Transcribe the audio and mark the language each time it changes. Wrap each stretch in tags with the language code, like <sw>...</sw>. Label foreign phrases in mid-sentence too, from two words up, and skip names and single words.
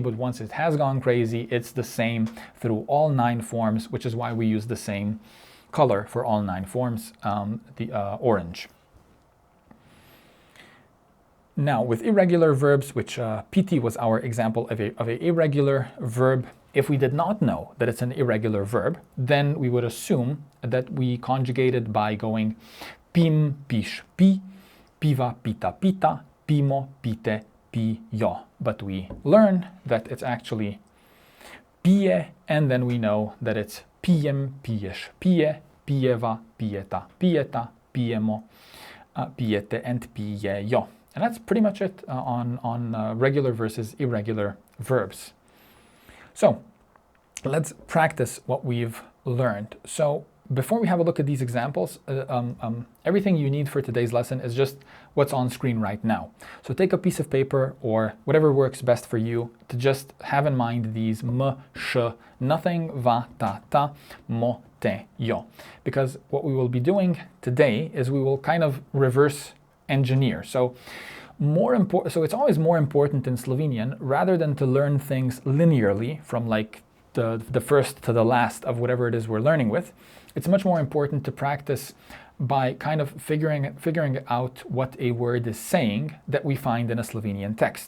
<en>But once it has gone crazy, it's the same through all 9 forms, which is why we use the same color for all 9 forms, the orange. Now, with irregular verbs, which PT was our example of a irregular verb, if we did not know that it's an irregular verb, then we would assume that we conjugated by going pim,</en> <sl>piš, pi, piva, pita, pita, pimo, pite, pijo.</sl> <en>But we learn that it's actually pije, and then we know that it's</en> <sl>pijem, piješ, pije, pijeva, pijeta, pijeta, pijemo, pijete,</sl> <en>and pijejo. And that's pretty much it on regular versus irregular verbs. So let's practice what we've learned. So before we have a look at these examples, everything you need for today's lesson is just what's on screen right now. So take a piece of paper or whatever works best for you to just have in mind these m, sh, nothing, va,</en> <sl>ta, ta, mo, te, yo.</sl> <en>Because what we will be doing today is we will kind of reverse engineer. So it's always more important in Slovenian, rather than to learn things linearly from like the first to the last of whatever it is we're learning with. It's much more important to practice by kind of figuring out what a word is saying that we find in a Slovenian text.</en>